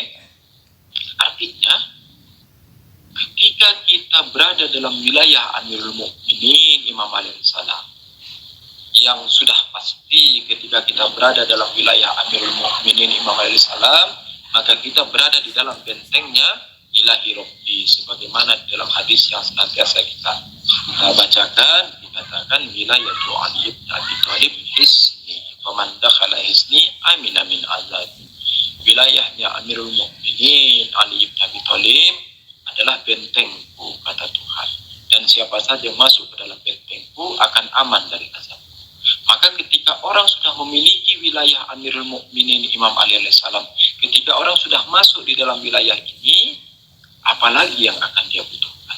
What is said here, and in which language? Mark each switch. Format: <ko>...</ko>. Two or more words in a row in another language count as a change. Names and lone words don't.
<id>Artinya ketika kita berada dalam wilayah Amirul Mukminin Imam Ali alaihissalam, yang sudah pasti ketika kita berada dalam wilayah Amirul Mukminin Imam Ali salam, maka kita berada di dalam bentengnya</id> <ar>إلهي ربي,</ar> <id>sebagaimana di dalam hadis yang senantiasa kita bacakan, dikatakan</id> <ar>ولاية علي بن أبي طالب حصني فمن دخل حصني أمن من عذابي.</ar> <id>Wilayahnya Amirul Mukminin Ali bin Abi Thalib adalah bentengku, kata Tuhan, dan siapa saja yang masuk ke dalam bentengku akan aman dari azab. Maka ketika orang sudah memiliki wilayah Amirul Mukminin Imam Ali alaihissalam, ketika orang sudah masuk di dalam wilayah ini, apalagi yang akan dia butuhkan?</id>